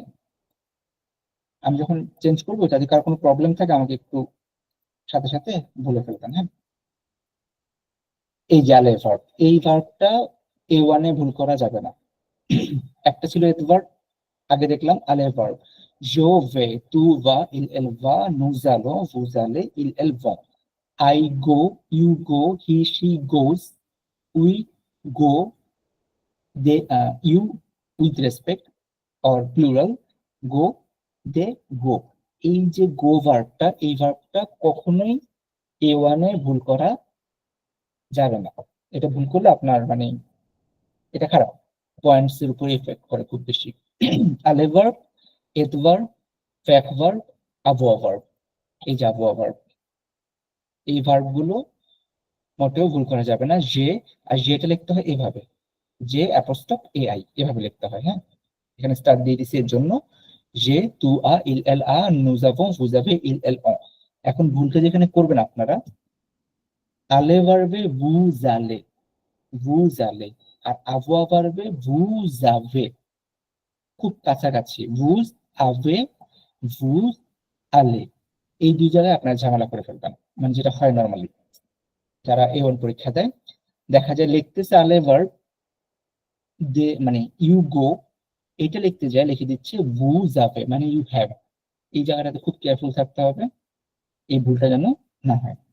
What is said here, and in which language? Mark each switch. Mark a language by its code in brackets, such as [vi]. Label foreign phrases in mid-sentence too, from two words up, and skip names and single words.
[bn] আমি যখন চেঞ্জ করবো, যদি কার কোনো প্রবলেম থাকে আমাকে একটু সাথে সাথে বলে ফেলবেন, হ্যাঁ। এই যে আলে ভার্ব, এই ভার্বটা A1 এ ভুল করা যাবে না। একটা ছিল এত ভার্ব, আগে দেখলাম আলে ভার্ব, [fr] je vais tu va il elle va nous allons vous allez il elle vont, [en] I go, you go, he she goes, we go, they you with respect or plural go, they go। [bn] এই যে [en] go verbটা, [bn] এই ভার্বটা কখনোই A1 এ ভুল করা যাবে না। এটা ভুল করলে আপনার মানে এটা খারাপ, পয়েন্টস এর উপর ইফেক্ট করে খুব বেশি। আলে ভার্ব, এত ভার্ব, ফ্যাক ভার্ব, আবহাওয়া ভার্ব, এই যে আবহাওয়া ভার্ব, এই ভার্ব গুলো মোটেও ভুল করা যাবে না। যে, আর যেটা লিখতে হয় এভাবে, যে অ্যাপোস্ট্রফ AI, এভাবে লিখতে হয়, হ্যাঁ। এখানে স্টার দিয়ে দিছি এর জন্য, যে [fr] tu as il elle a nous avons vous avez il elle on। [bn] এখন ভুলটা যেখানে করবেন আপনারা, আলে ভার্বে [fr] vous allez, vous allez, [bn] আর আভোয়া ভার্বে [fr] vous avez, [bn] খুব কাছাকাছি, [fr] vous avez vous allez, [bn] এই দুই জায়গায় আপনার ঝামেলা করে ফেলবেন, মানে যেটা হয় নর্মালি যারা A1 পরীক্ষা দেয়, দেখা যায় লিখতেছে আলে ভার্ব দে মানে [en] you go, [bn] এটা লিখতে যায় লিখে দিচ্ছে ভু যাবে মানে [en] you have. [bn] এই জায়গাটাতে খুব কেয়ারফুল থাকতে হবে, এই ভুলটা যেন না হয়।